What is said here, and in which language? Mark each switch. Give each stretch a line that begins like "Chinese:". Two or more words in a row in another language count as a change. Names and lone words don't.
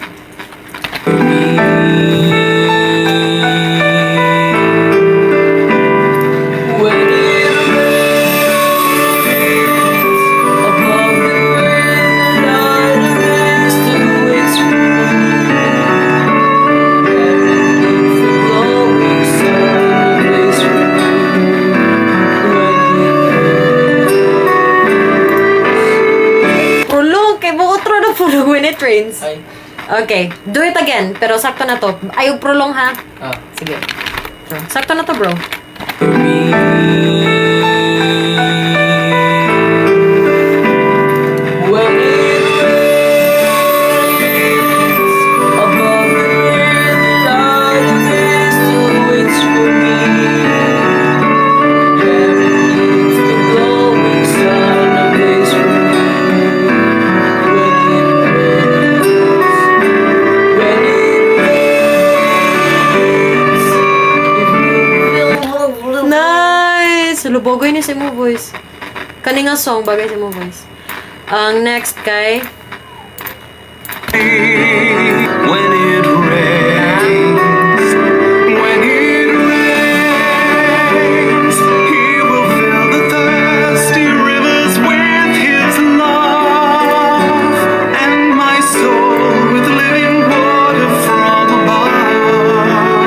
English: When it rains above the gray, the light of day still waits for me. Heaven keeps the glowing sun ablaze for me. When it Prolong!
Cebuano: Kay Bukotro na prolong
English: when it rains. Ay. Okay. Do it again.
Cebuano: Pero sakto na to. Ayaw prolong ha. Ah. Sige. So, sakto na to, bro.
English: When it rains above the gray, the light of day still waits for me. Heaven keeps the glowing sun ablaze for me. When it rains, if you feel Nice!
Cebuano: Lubogoy ni si mo voice. Kani nga song bagay si mo voice. Ang next kay
English: when it rains. When it rains, He will fill the thirsty rivers with His love, and my soul with living water from above.